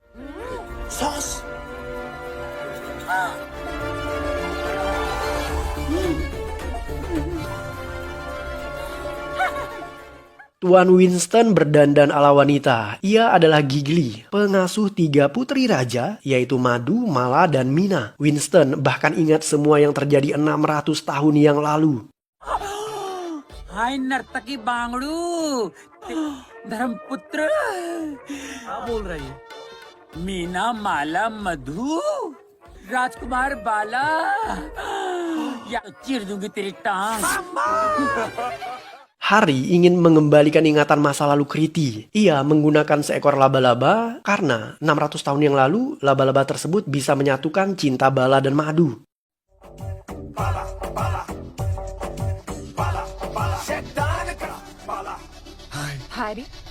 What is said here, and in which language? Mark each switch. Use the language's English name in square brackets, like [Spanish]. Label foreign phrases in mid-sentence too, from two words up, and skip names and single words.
[Indonesian] Tuan Winston berdandan ala wanita. Ia adalah Gigli, pengasuh 3 putri raja, yaitu Madhu, Mala, dan Mina. Winston bahkan ingat semua yang terjadi 600 tahun yang lalu. [Hindi] हाय नर्तकी बांगड़ू धर्मपुत्र क्या बोल रही है मीना माला मधु राजकुमार बाला या चीर दूंगी तेरी टांग [Indonesian] Hari ingin mengembalikan ingatan masa lalu Kriti. Ia menggunakan seekor laba-laba karena 600 tahun yang lalu laba-laba tersebut bisa menyatukan cinta Bala dan Madhu. Hari